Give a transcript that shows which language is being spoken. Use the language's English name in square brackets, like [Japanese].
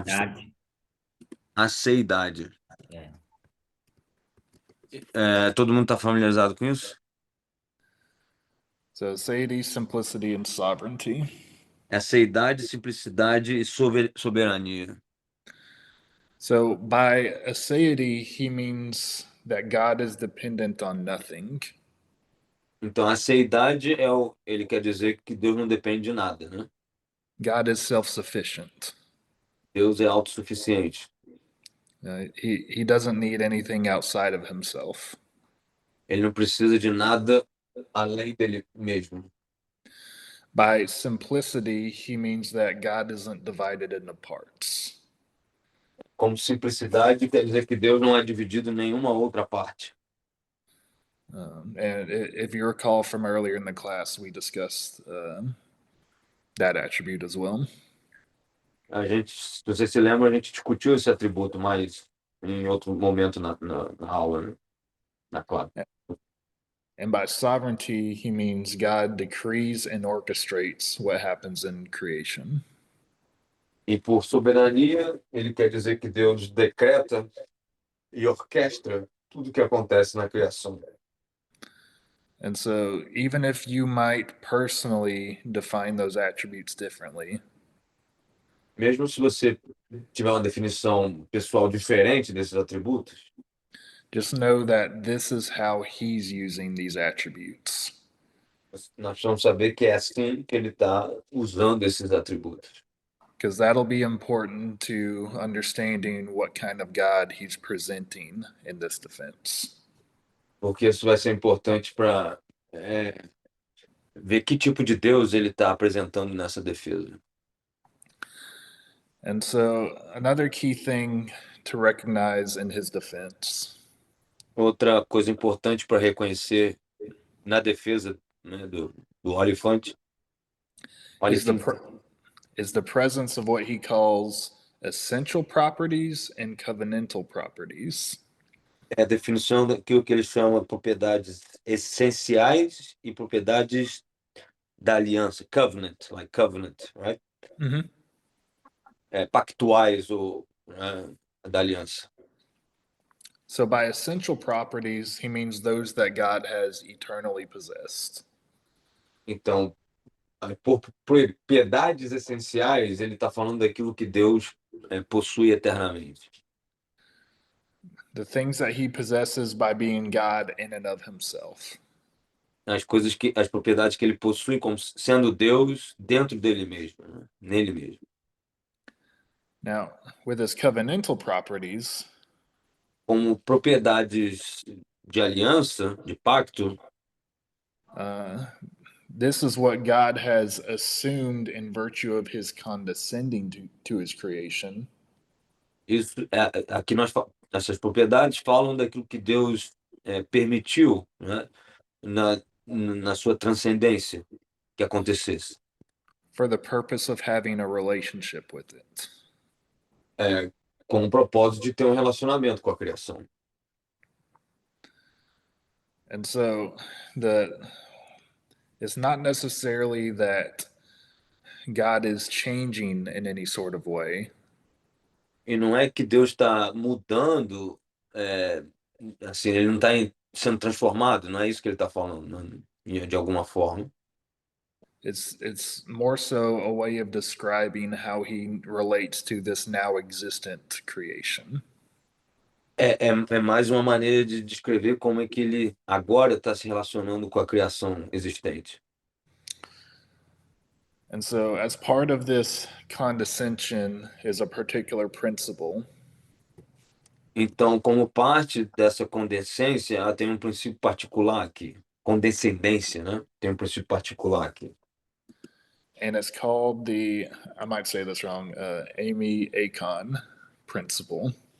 [Portuguese] aceidade. Aceidade. É. Todo mundo está familiarizado com isso? [English] So aseity, simplicity, and sovereignty. [Portuguese] Aceidade, simplicidade e soberania. [English] So by aseity, he means that God is dependent on nothing. [Portuguese] Então, aceidade ele quer dizer que Deus não depende de nada, né? [English] God is self-sufficient. [Portuguese] Deus é autossuficiente. [English] He doesn't need anything outside of himself. [Portuguese] Ele não precisa de nada além dele mesmo. [English] By simplicity, he means that God isn't divided into parts. [Portuguese] Como simplicidade, quer dizer que Deus não é dividido em nenhuma outra parte. [English] And if you recall from earlier in the class, we discussed that attribute as well. [Portuguese] Se você se lembra, a gente discutiu esse atributo mais em outro momento na aula, né? Na classe. [English] And by sovereignty, he means God decrees and orchestrates what happens in creation. [Portuguese] E por soberania, ele quer dizer que Deus decreta e orquestra tudo que acontece na criação. [English] And so, even if you might personally define those attributes differently, [Portuguese] Mesmo se você tiver uma definição pessoal diferente desses atributos, [English] just know that this is how he's using these attributes. [Portuguese] nós precisamos saber que é assim que ele está usando esses atributos. [English] Because that'll be important to understanding what kind of God he's presenting in this defense. [Portuguese] Porque isso vai ser importante para ver que tipo de Deus ele está apresentando nessa defesa. [English] And so, another key thing to recognize in his defense [Portuguese] Outra coisa importante para reconhecer na defesa, né, do Oliphant [English] is the presence of what he calls essential properties and covenantal properties. [Portuguese] é a definição daquilo que ele chama propriedades essenciais e propriedades da aliança, covenant, [English] like covenant, right? Mm-hmm. [Portuguese] Pactuais ou da aliança. [English] So, by essential properties, he means those that God has eternally possessed. [Portuguese] Então, por propriedades essenciais, ele está falando daquilo que Deus possui eternamente. [English] The things that he possesses by being God in and of himself. [Portuguese] As propriedades que ele possui como sendo Deus dentro dele mesmo, né? Nele mesmo. [English] Now, with his covenantal properties, [Portuguese] como propriedades de aliança, de pacto, [English] This is what God has assumed in virtue of his condescending to his creation. [Portuguese] Isso, aqui essas propriedades falam daquilo que Deus permitiu, né, na sua transcendência que acontecesse, [English] for the purpose of having a relationship with it. [Portuguese] com o propósito de ter um relacionamento com a criação. [English] And so it's not necessarily that God is changing in any sort of way. [Portuguese] E não é que Deus está mudando, assim, ele não está sendo transformado, não é isso que ele está falando, de alguma forma. [English] It's more so a way of describing how he relates to this now existent creation. [Portuguese] É mais uma maneira de descrever como é que ele agora está se relacionando com a criação existente. [English] And so, as part of this condescension is a particular principle. [Portuguese] Então, como parte dessa condescência, ela tem um princípio particular aqui. Condescendência, né? Tem um princípio particular aqui. [English] And it's called I might say this wrong, Amy Acon principle.